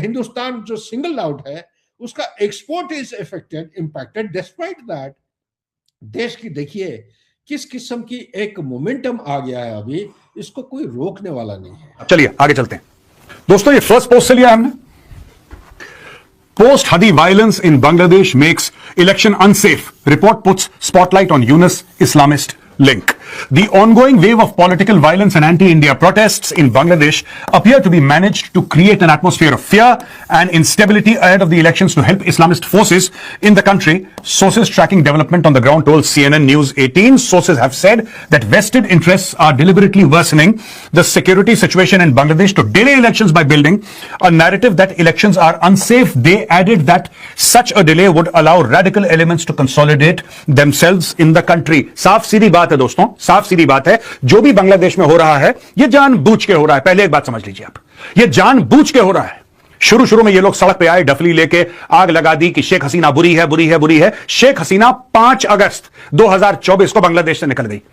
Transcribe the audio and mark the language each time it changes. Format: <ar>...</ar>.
<hi>हिंदुस्तान जो single out है, उसका</hi> <en>Export is affected, impacted. Despite that,</en> <hi>देश की देखिए किस किस्म की एक मोमेंटम आ गया है, अभी इसको कोई रोकने वाला नहीं है। चलिए आगे चलते हैं दोस्तों। ये फर्स्ट पोस्ट से लिया हमने।</hi> <en>Post Hadi violence in Bangladesh makes election unsafe. Report puts spotlight on Yunus Islamist link. The ongoing wave of political violence and anti-India protests in Bangladesh appear to be managed to create an atmosphere of fear and instability ahead of the elections to help Islamist forces in the country. Sources tracking development on the ground told CNN News 18. Sources have said that vested interests are deliberately worsening the security situation in Bangladesh to delay elections by building a narrative that elections are unsafe. They added that such a delay would allow radical elements to consolidate themselves in the country.</en> <hi>साफ सीधी बात है दोस्तों, साफ सीधी बात है। जो भी बांग्लादेश में हो रहा है, ये जानबूझ के हो रहा है। पहले एक बात समझ लीजिए आप, ये जानबूझ के हो रहा है। शुरू में ये लोग सड़क पे आए, डफली लेके आग लगा दी कि शेख हसीना बुरी है, बुरी है, बुरी है। शेख हसीना 5 अगस्त 2024 को बांग्लादेश से निकल गई।</hi>